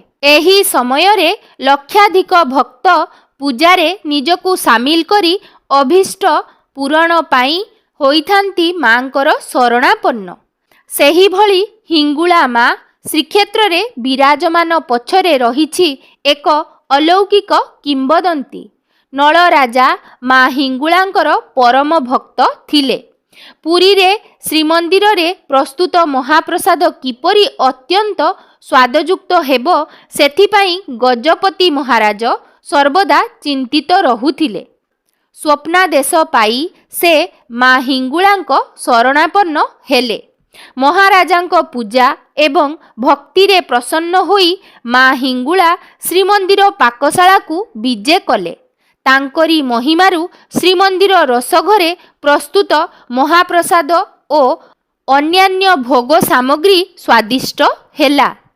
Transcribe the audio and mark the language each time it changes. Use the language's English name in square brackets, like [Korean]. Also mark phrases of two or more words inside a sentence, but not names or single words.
[Odia] ଏହି ସମୟ ରେ ଲକ୍ଷାଧିକ ଭକ୍ତ ପୂଜାରେ ନିଜକୁ ସାମିଲ କରି ଅଭୀଷ୍ଟ ପୂରଣ ପାଇଁ ହୋଇଥାନ୍ତି ମାଙ୍କର ଶରଣାପନ୍ନ। ସେହି ଭଳି ହିଙ୍ଗୁଳା ମା ଶ୍ରୀକ୍ଷେତ୍ର ରେ ବିରାଜମାନ ପଛରେ ରହିଛି ଏକ ଅଲୌକିକ କିମ୍ବଦନ୍ତୀ। ନଳ ରାଜା ମା ହିଙ୍ଗୁଳାଙ୍କର ପରମ ଭକ୍ତ ଥିଲେ। ପୁରୀ ରେ ଶ୍ରୀମନ୍ଦିର ରେ ପ୍ରସ୍ତୁତ ମହାପ୍ରସାଦ କିପରି ଅତ୍ୟନ୍ତ ସ୍ୱାଦଯୁକ୍ତ ହେବ ସେଥିପାଇଁ ଗଜପତି ମହାରାଜ ସର୍ବଦା ଚିନ୍ତିତ ରହୁଥିଲେ। ସ୍ୱପ୍ନାଦେଶ ପାଇ ସେ ମା ହିଙ୍ଗୁଳାଙ୍କ ଶରଣାପନ୍ନ ହେଲେ। ମହାରାଜାଙ୍କ ପୂଜା ଏବଂ ଭକ୍ତି ରେ ପ୍ରସନ୍ନ ହୋଇ ମା ହିଙ୍ଗୁଳା ଶ୍ରୀମନ୍ଦିର ପାକଶାଳା କୁ ବିଜେ କଲେ। ତାଙ୍କରି ମହିମାରୁ ଶ୍ରୀମନ୍ଦିର ରୋଷଘରେ ପ୍ରସ୍ତୁତ ମହାପ୍ରସାଦ ଓ ଅନ୍ୟାନ୍ୟ ଭୋଗ ସାମଗ୍ରୀ ସ୍ୱାଦିଷ୍ଟ ହେଲା।